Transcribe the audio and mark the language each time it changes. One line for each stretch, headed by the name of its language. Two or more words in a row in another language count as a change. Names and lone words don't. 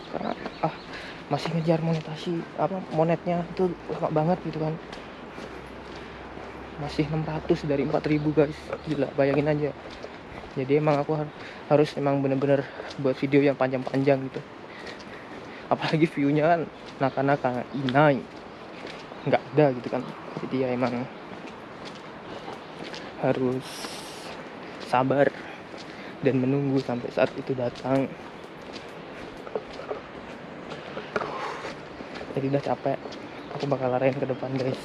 Indonesian: Karena masih ngejar monetasi, monetnya itu lama banget gitu kan. masih 600 dari 4000 guys. Gila, bayangin aja. Jadi emang aku harus emang bener-bener buat video yang panjang-panjang gitu. Apalagi view-nya kan
Japanese: なかなかいない
Indonesian: nggak ada gitu kan. Jadi ya emang harus sabar dan menunggu sampai saat itu datang. Jadi udah capek, aku bakal larain ke depan guys.